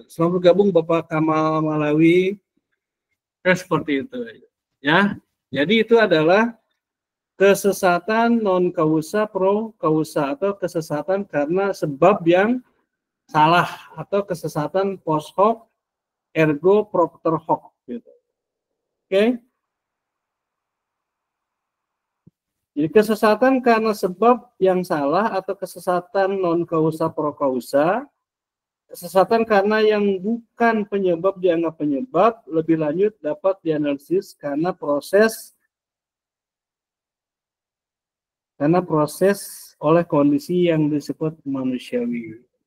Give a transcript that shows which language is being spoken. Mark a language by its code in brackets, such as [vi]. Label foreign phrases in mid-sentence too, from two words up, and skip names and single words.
[id] Selamat bergabung Bapak Kamal Malawi. Seperti itu ya. Jadi itu adalah kesesatan [la] non kausa pro kausa [id] atau kesesatan karena sebab yang salah atau kesesatan [la] post hoc ergo propter hoc [id] gitu. Oke. Jadi kesesatan karena sebab yang salah atau kesesatan [la] non kausa pro kausa, [id] kesesatan karena yang bukan penyebab dianggap penyebab, lebih lanjut dapat dianalisis karena proses oleh kondisi yang disebut manusiawi.